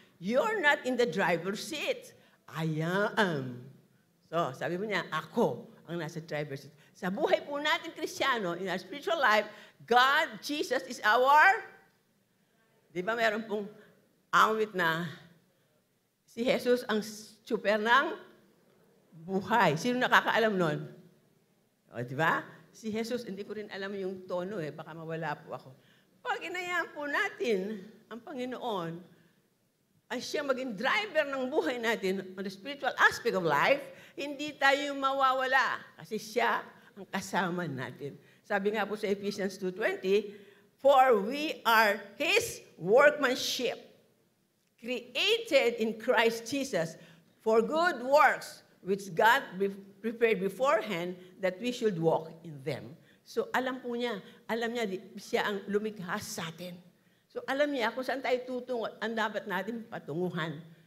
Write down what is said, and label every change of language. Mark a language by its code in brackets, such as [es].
[en] You're not in the driver's seat. I am. [tl] So, sabi mo niya, ako ang nasa driver's seat. Sa buhay po natin, Kristiyano, [en] in our spiritual life, [tl] God, Jesus is our, di ba meron pong awit na si Jesus ang super ng buhay. Sino nakakaalam nun? O, di ba? Si Jesus, hindi ko rin alam yung tono baka mawala po ako. Pag inayaan po natin ang Panginoon, ay siya maging driver ng buhay natin [en] on the spiritual aspect of life, [tl] hindi tayo mawawala kasi siya ang kasama natin. Sabi nga po sa [en] Ephesians 2:20, for we are His workmanship, created in Christ Jesus for good works, which God prepared beforehand that we should walk in them. [tl] So alam niya siya ang lumikha sa atin. So alam niya kung saan tayo tutungo, ang dapat natin patunguhan.